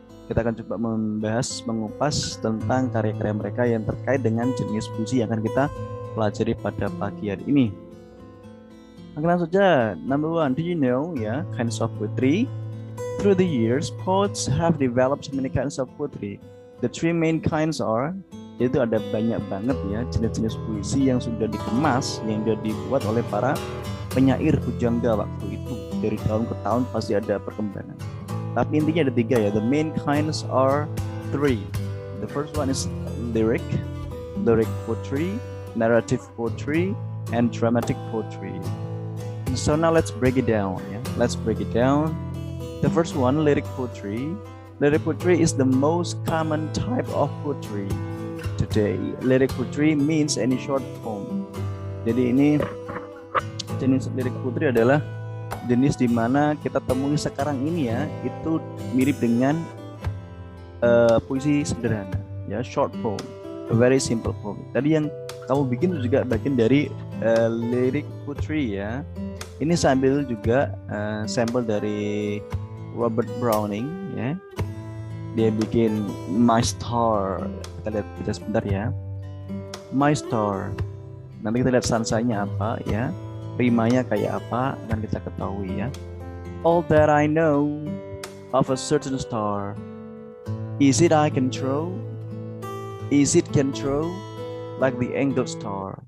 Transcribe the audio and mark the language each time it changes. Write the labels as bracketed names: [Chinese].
[Indonesian] Kita akan coba membahas, mengupas tentang karya-karya mereka yang terkait dengan jenis puisi yang akan kita pelajari pada pagi hari ini. Langsung saja, [English] number one, do you know kinds of poetry? Through the years, poets have developed many kinds of poetry. The three main kinds are, [Indonesian] yaitu ada banyak banget ya jenis-jenis puisi yang sudah dikemas, yang sudah dibuat oleh para penyair pujangga waktu itu. Dari tahun ke tahun pasti ada perkembangan. Tapi intinya ada tiga ya. [English] The main kinds are three. The first one is lyric poetry, narrative poetry, and dramatic poetry. So now let's break it down. Let's break it down. The first one, lyric poetry. Lyric poetry is the most common type of poetry today. Lyric poetry means any short poem. [Indonesian] Jadi ini jenis lyric poetry adalah jenis di mana kita temui sekarang ini ya, itu mirip dengan puisi sederhana ya, [English] short poem, a very simple poem. [Indonesian] Tadi yang kamu bikin juga bagian dari lyric poetry ya. Ini sambil juga sampel dari Robert Browning ya. Dia bikin My Star. Kita lihat sebentar ya. My Star. Nanti kita lihat sansanya apa ya. Rimanya kayak apa dan kita ketahui ya. [English] All that I know of a certain star, is it I can throw? Is it can throw like the angled star?